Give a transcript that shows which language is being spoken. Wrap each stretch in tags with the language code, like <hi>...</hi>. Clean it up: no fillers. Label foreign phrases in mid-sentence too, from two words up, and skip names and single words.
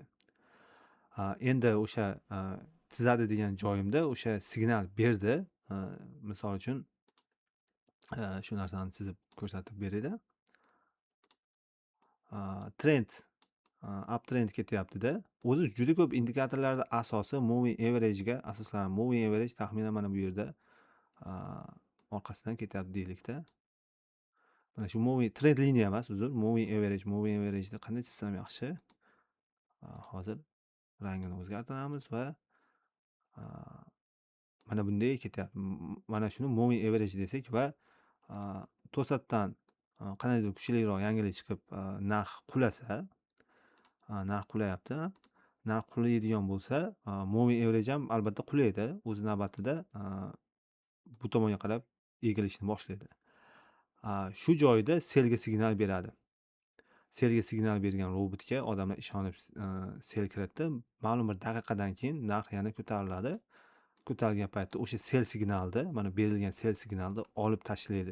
<uz>Endi o'sha chizadi degan joyimda o'sha signal berdi. Misol uchun shu narsani chizib ko'rsatib berayda.</uz> <en>Trend uptrend</en> <uz>ketyapti-da. O'zi juda ko'p indikatorlarda asosi</uz> <en>moving average</en> <uz>ga asoslanadi.</uz> <en>Moving average</en> <uz>taxminan mana bu yerda orqasidan ketyapti deylik-da. Mana shu</uz> <en>moving trend</en> <uz>liniya emas, uzr.</uz> <en>Moving average</en> <uz>ni qanday chizsam yaxshi? Hozir rangini o'zgartiramiz va mana bunday ketyapti. Mana shuni</uz> <en>moving average</en> <uz>desak va to'satdan qandaydir kuchliroq yangilik chiqib narx qulasa, narx qulayapti. Narx qulaydigan bo'lsa,</uz> <en>moving average</en> <uz>ham albatta qulaydi. O'z navbatida bu tomonga qarab egilishni boshlaydi. Shu joyda selga signal beradi. Selga signal bergan robotga odamlar ishonib sel kiritdi. Ma'lum bir daqiqadan keyin narx yana ko'tariladi. Ko'tarilgan paytda o'sha sel signalni, mana berilgan sel signalni olib tashlaydi.</uz>